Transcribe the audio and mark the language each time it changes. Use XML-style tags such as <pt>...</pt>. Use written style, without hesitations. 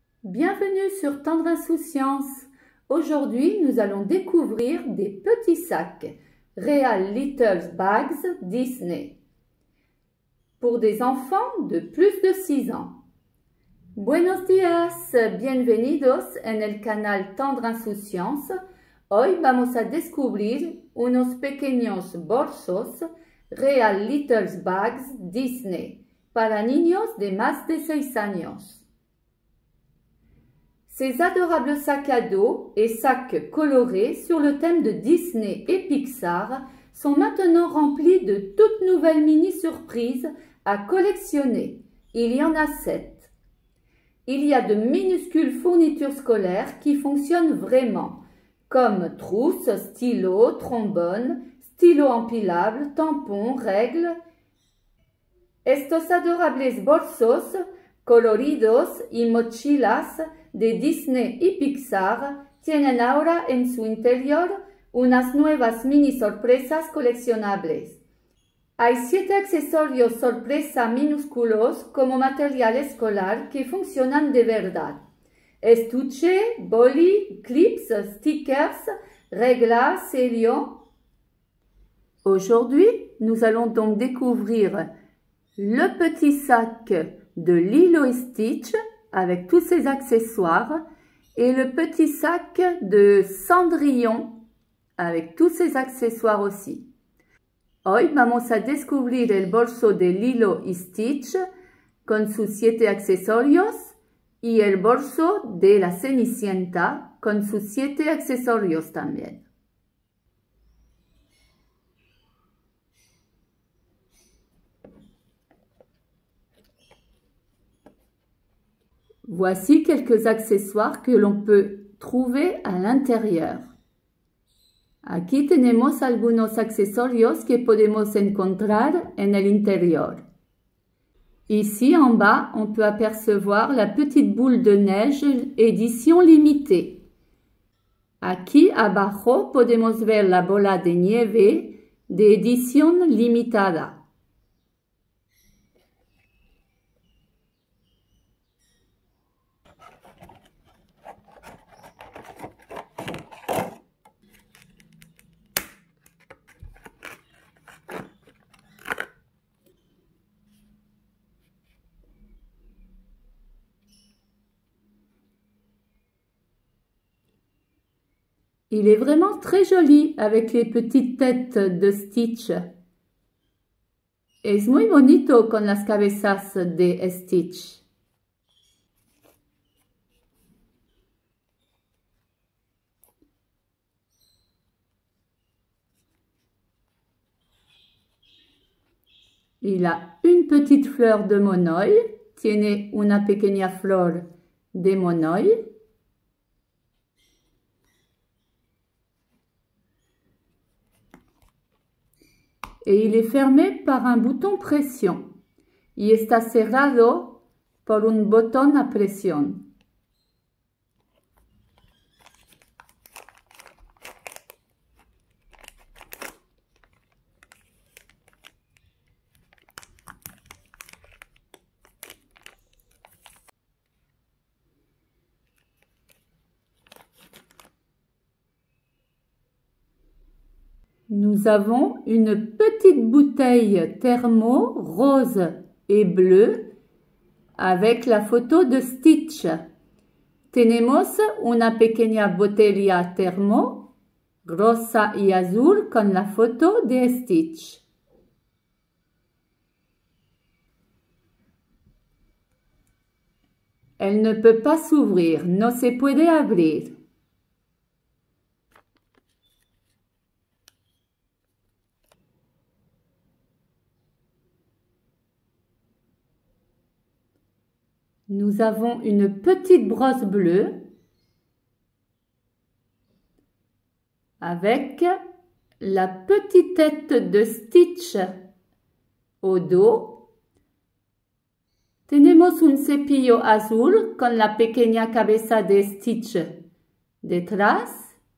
<fr>Bienvenue sur Tendre Insouciance. Aujourd'hui, nous allons découvrir des petits sacs Real Little Bags Disney pour des enfants de plus de 6 ans.</fr> <es>Buenos días, bienvenidos en el canal Tendre Insouciance. Hoy vamos a descubrir unos pequeños bolsos Real Little Bags Disney para niños de más de 6 años.</es> <fr>Ces adorables sacs à dos et sacs colorés sur le thème de Disney et Pixar sont maintenant remplis de toutes nouvelles mini-surprises à collectionner. Il y en a 7. Il y a de minuscules fournitures scolaires qui fonctionnent vraiment, comme trousses, stylos, trombones, stylos empilables, tampons, règles.</fr> <es>Estos adorables bolsos coloridos y mochilas de Disney y Pixar tienen ahora en su interior unas nuevas mini sorpresas coleccionables. Hay 7 accesorios sorpresa minúsculos como material escolar que funcionan de verdad. Estuche, boli, clips, stickers, reglas, sello.</es> <fr>Aujourd'hui, nous allons donc découvrir le petit sac de Lilo et Stitch avec tous ses accessoires et le petit sac de Cendrillon avec tous ses accessoires aussi.</fr> <es>Hoy vamos a descubrir el bolso de Lilo y Stitch con sus 7 accesorios y el bolso de la Cenicienta con sus 7 accesorios también.</es> <fr>Voici quelques accessoires que l'on peut trouver à l'intérieur.</fr> <es>Aquí tenemos algunos accesorios que podemos encontrar en el interior.</es> <fr>Ici en bas, on peut apercevoir la petite boule de neige édition limitée.</fr> <es>Aquí abajo podemos ver la bola de nieve de edición limitada.</es> <fr>Il est vraiment très joli avec les petites têtes de Stitch.</fr> <es>Es muy bonito con las cabezas de Stitch.</es> <fr>Il a une petite fleur de monoï.</fr> <es>Tiene una pequeña flor de monoï.</es> <fr>Et il est fermé par un bouton pression.</fr> <es>Y está cerrado por un botón a presión.</es> <fr>Nous avons une petite bouteille thermo rose et bleue avec la photo de Stitch.</fr> <es>Tenemos una pequeña botella thermo rosa y azul con la photo de Stitch.</es> <fr>Elle ne peut pas s'ouvrir,</fr> <es>no se puede abrir.</es> <fr>Nous avons une petite brosse bleue avec la petite tête de Stitch au dos.</fr> <es>Tenemos un cepillo azul con la pequeña cabeza de Stitch detrás.</es>